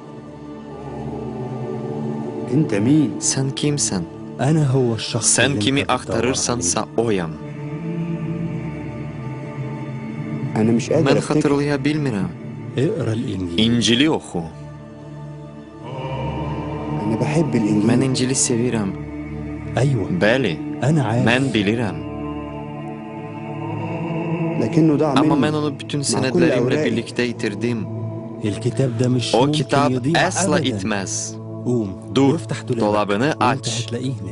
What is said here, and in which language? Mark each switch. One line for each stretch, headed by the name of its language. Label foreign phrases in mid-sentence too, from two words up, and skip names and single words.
Azerbaijani: Sən kimsən? Sən kimi axtarırsansa oyam. Mən xatırlaya bilmirəm. İncili oxu.
Arabic: أنا بحب الإنجيل.
Azerbaijani: Mən İncili sevirəm.
Arabic: أيوة
Azerbaijani: Bəli,
Arabic: أنا عارف
Azerbaijani: mən bilirəm.
Arabic: لكنه ضاع
Azerbaijani: Amma mən
Arabic: مني.
Azerbaijani: onu bütün
Arabic: مع كل
Azerbaijani: sənədlərimlə
Arabic: أوراقي.
Azerbaijani: birlikdə itirdim.
Arabic: الكتاب ده مش
Azerbaijani: O
Arabic: ممكن
Azerbaijani: kitab
Arabic: يضيع
Azerbaijani: əsla
Arabic: أبداً.
Azerbaijani: itməz.
Arabic: قوم
Azerbaijani: Dur,
Arabic: وافتح دولابك
Azerbaijani: dolabını
Arabic: وأنت
Azerbaijani: aç.
Arabic: هتلاقيه هناك.